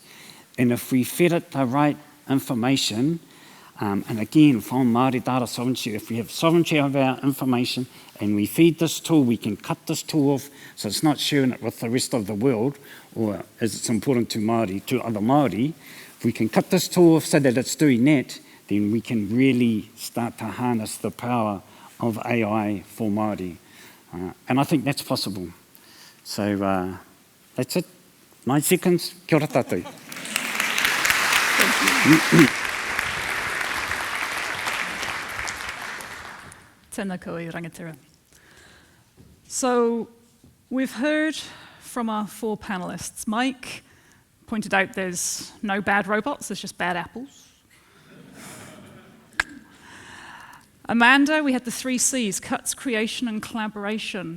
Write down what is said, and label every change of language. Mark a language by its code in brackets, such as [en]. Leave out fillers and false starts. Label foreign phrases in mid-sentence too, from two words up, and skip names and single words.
[en] And if we fed it the right information, and again, from Māori data sovereignty, if we have sovereignty of our information and we feed this tool, we can cut this tool off so it's not sharing it with the rest of the world, or as it's important to Māori, to other Māori. If we can cut this tool off so that it's doing that, then we can really start to harness the power of AI for Māori. And I think that's possible. So that's it. 9 seconds. [mi] Kia ora tātou. Tēnā koe i rangatira. [en] So we've heard from our 4 panelists. Mike pointed out there's no bad robots, there's just bad apples. Amanda, we had the 3 C's, cuts, creation, and collaboration.